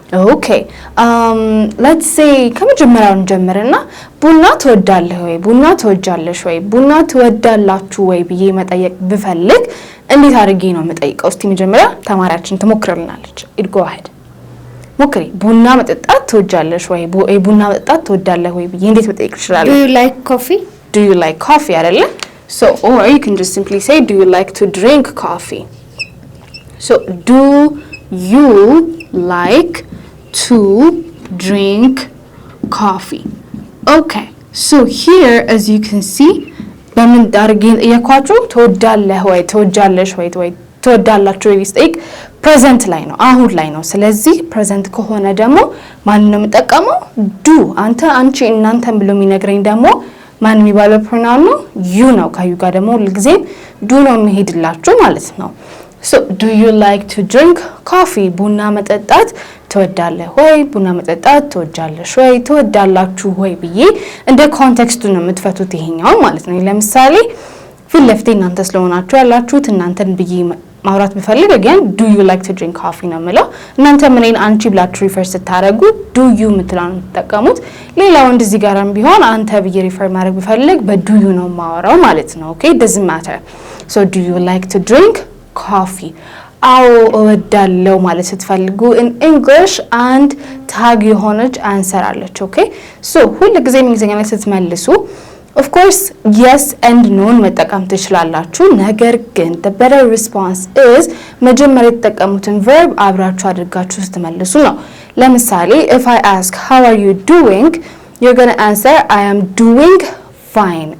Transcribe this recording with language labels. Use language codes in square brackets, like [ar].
[am] ኦኬ [en] let's say [am] ከመጀመሪያው እንጀምርና ቡና ትወዳለህ ወይ ቡና ትወጃለሽ ወይ ቡና ትወዳላችሁ ወይ ብዬ መጠየቅ ብፈልግ እንዴት አድርጌ ነው የምጠይቀው? እስቲ መጀመሪያ ተማሪያችን ትሞክርልናለች። [en] go ahead [am] ሞክሪ። ቡና መጠጣት ትወጃለሽ ወይ ቡና መጠጣት ትወዳለህ ወይ ብዬ እንዴት መጠየቅ ይችላል? [en] do you like coffee? do you like coffee አይደለ? so or you can just simply say do you like to drink coffee? so do you like to drink coffee? okay so here as you can see [am] በምን ዳርጌን እየኳችሁ ትወዳለህ ወይ ትወጃለሽ ወይ ትወዳላችሁ ወይ ስቴክ ፕሬዘንት ላይ ነው አሁን ላይ ነው። ስለዚህ ፕሬዘንት ከሆነ ደግሞ ማን ነው የምጠቀመው? ዱ። አንተ፣ አንቺ፣ እናንተን ብሎ የሚነግረኝ ደግሞ ማን የሚባለው ፕሮናውን ነው? ዩ ነው። ከዩ ጋር ደግሞ ሁልጊዜ ዱ ነው የሚሄድላችሁ ማለት ነው። [en] so do you like to drink coffee? [am] ቡና መጠጣት ትወዳለህ ወይ ቡና መጠጣት ትወጃለሽ ወይ ትወዳላችሁ ወይ ብዬ እንደ ኮንቴክስቱ ነው የምትፈቱት ይሄኛው ማለት ነው። ለምሳሌ ፊት ለፊት እናንተ ስለሆናችሁ ያላችሁት እናንተን ብዬ ማውራት ብፈልግ [en] again do you like to drink coffee [am] ነው የምለው። እናንተ ምንን አንቺ ብላችሁ ሪፈር ስታረጉ do you የምትለውን ተጠቀሙት። ሌላው እንደዚህ ጋርም ቢሆን አንተ ብዬ ሪፈር ማድረግ ብፈልግ በdo you ነው ማወራው ማለት ነው። [en] okay doesn't matter. so do you like to drink coffee? [am] አዎ እወዳለሁ ማለት ስትፈልጉ [en] in English and tag [am] የሆነች አንሰር አለች። okay so ሁሉ ጊዜ እንግሊዘኛ ላይ ስትመልሱ [en] of course yes and no [am] መጠቀም ትችላላችሁ። ነገር ግን [en] the better response is [am] መጀመሪያ የተጠቀሙትን verb አብራችሁ አድርጋችሁ ስትመልሱ ነው። ለምሳሌ [en] if I ask how are you doing you're going to answer I am doing fine.